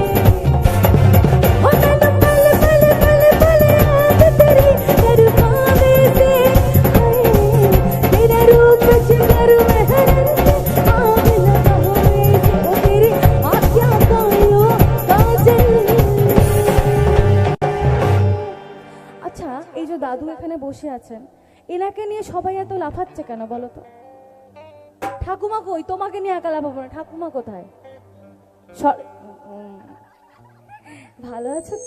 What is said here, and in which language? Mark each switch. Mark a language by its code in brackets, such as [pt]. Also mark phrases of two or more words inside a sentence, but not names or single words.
[bgc] हो मैं तो पल पल पल पल याद तेरी कर पावे से, तेरा रूप जिगर में हरक आग लगावे से। ओ तेरी आँखें कायो काजल। [bn] আচ্ছা এই যে দাদু এখানে বসে আছেন, এনাকে নিয়ে সবাই এত লাফাচ্ছে কেন বলো তো? ঠাকুমা কই? তোমাকে নিয়ে একা লাফাবো না, ঠাকুমা কোথায়? ভালো আছো তো?